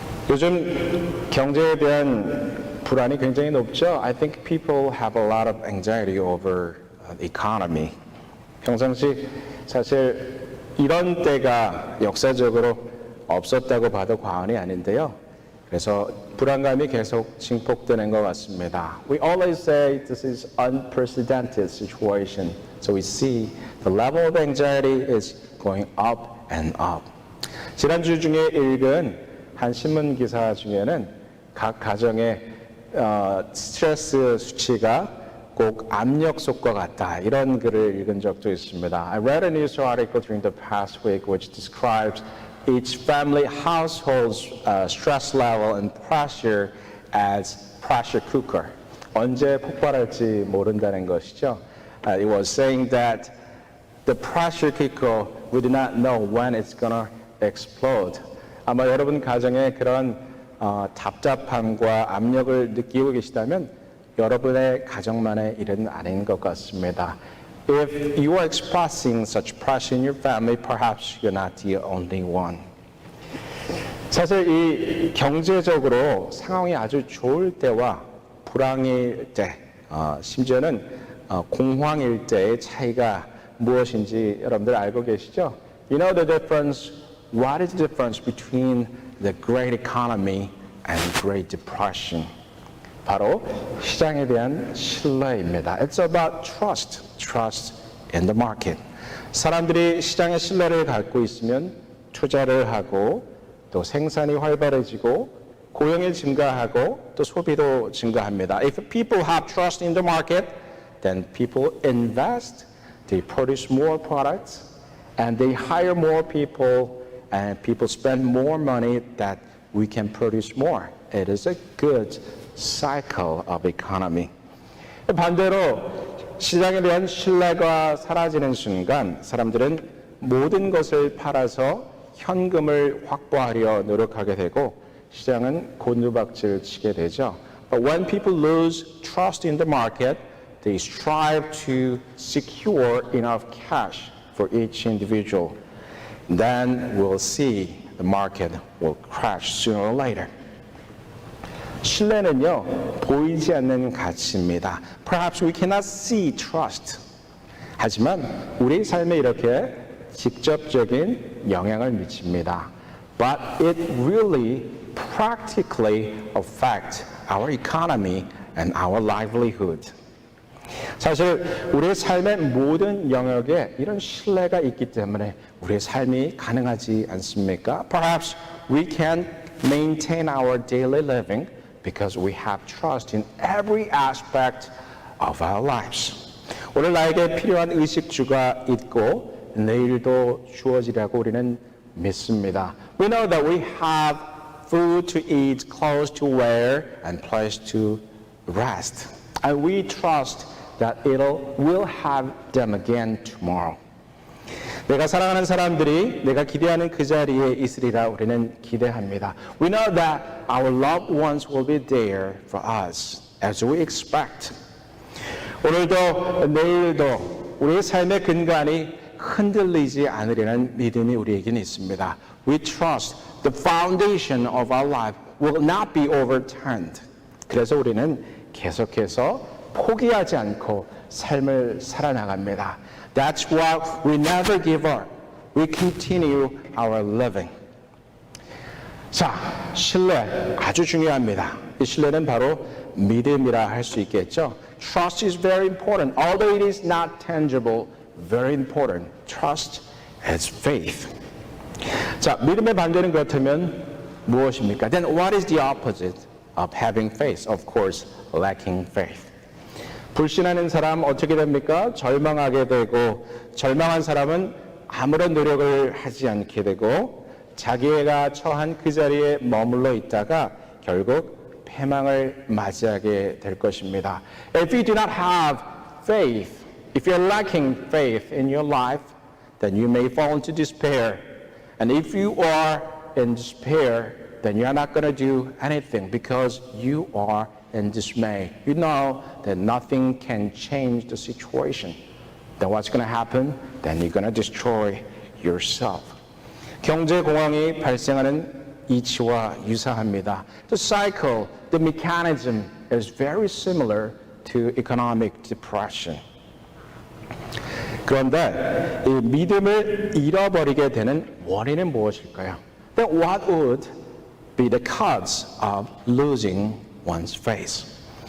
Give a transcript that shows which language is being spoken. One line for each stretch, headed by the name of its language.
Korean: 요즘 경제에 대한 불안이 굉장히 높죠.
English: I think people have a lot of anxiety over the economy.
Korean: 평상시 사실 이런 때가 역사적으로 없었다고 봐도 과언이 아닌데요. 그래서 불안감이 계속 증폭되는 것 같습니다.
English: We always say this is unprecedented situation. So we see the level of anxiety is going up and up.
Korean: 지난주 중에 읽은 한 신문 기사 중에는 각 가정의 스트레스 수치가 꼭 압력솥과 같다 이런 글을 읽은 적도 있습니다.
English: I read a news article during the past week which describes each family household's stress level and pressure as pressure cooker.
Korean: 언제 폭발할지 모른다는 것이죠.
English: It was saying that the pressure cooker we do not know when it's gonna explode.
Korean: 아마 여러분 가정에 그런 답답함과 압력을 느끼고 계시다면 여러분의 가정만의 일은 아닌 것 같습니다.
English: If you are expressing such pressure in your family, perhaps you're not the only one.
Korean: 사실 이 경제적으로 상황이 아주 좋을 때와 불황일 때, 심지어는 공황일 때의 차이가 무엇인지 여러분들 알고 계시죠?
English: You know the difference. What is the difference between the Great Economy and Great Depression?
Korean: 바로 시장에 대한 신뢰입니다.
English: It's about trust in the market.
Korean: 사람들이 시장에 신뢰를 갖고 있으면 투자를 하고 또 생산이 활발해지고 고용이 증가하고 또 소비도 증가합니다.
English: If people have trust in the market, then people invest, they produce more products, and they hire more people, and people spend more money that we can produce more. It is a good cycle of economy.
Korean: 반대로 시장에 대한 신뢰가 사라지는 순간 사람들은 모든 것을 팔아서 현금을 확보하려 노력하게 되고 시장은 곤두박질 치게 되죠.
English: But when people lose trust in the market, they strive to secure enough cash for each individual. Then we'll see the market will crash sooner or later.
Korean: 신뢰는요, 보이지 않는 가치입니다.
English: Perhaps we cannot see trust.
Korean: 하지만 우리 삶에 이렇게 직접적인 영향을 미칩니다.
English: But it really practically affects our economy and our livelihood.
Korean: 사실 우리의 삶의 모든 영역에 이런 신뢰가 있기 때문에 우리의 삶이 가능하지 않습니까?
English: Perhaps we can maintain our daily living because we have trust in every aspect of our lives.
Korean: 오늘 나에게 필요한 의식주가 있고 내일도 주어지라고 우리는 믿습니다.
English: We know that we have food to eat, clothes to wear, and place to rest. And we trust that we'll have them again tomorrow.
Korean: 내가 사랑하는 사람들이 내가 기대하는 그 자리에 있으리라 우리는 기대합니다.
English: We know that our loved ones will be there for us as we expect.
Korean: 오늘도 내일도 우리의 삶의 근간이 흔들리지 않으리라는 믿음이 우리에게는 있습니다.
English: We trust the foundation of our life will not be overturned.
Korean: 그래서 우리는 계속해서 포기하지 않고 삶을 살아나갑니다.
English: That's why we never give up. We continue our living.
Korean: 자, 신뢰 아주 중요합니다. 이 신뢰는 바로 믿음이라 할 수 있겠죠.
English: Trust is very important. Although it is not tangible, very important. Trust is faith.
Korean: 자, 믿음의 반대는 그렇다면 무엇입니까?
English: Then what is the opposite of having faith? Of course, lacking faith.
Korean: 불신하는 사람 어떻게 됩니까? 절망하게 되고 절망한 사람은 아무런 노력을 하지 않게 되고 자기가 처한 그 자리에 머물러 있다가 결국 패망을 맞이하게 될 것입니다.
English: If you do not have faith, if you're lacking faith in your life, then you may fall into despair. And if you are in despair, then you're not going to do anything because you are in dismay. You know that nothing can change the situation. Then what's going to happen? Then you're going to destroy yourself.
Korean: 경제 공황이 발생하는 이치와 유사합니다.
English: The cycle, the mechanism is very similar to economic depression.
Korean: 그런데 이 믿음을 잃어버리게 되는 원인은 무엇일까요?
English: Then what would be the cause of losing one's faith?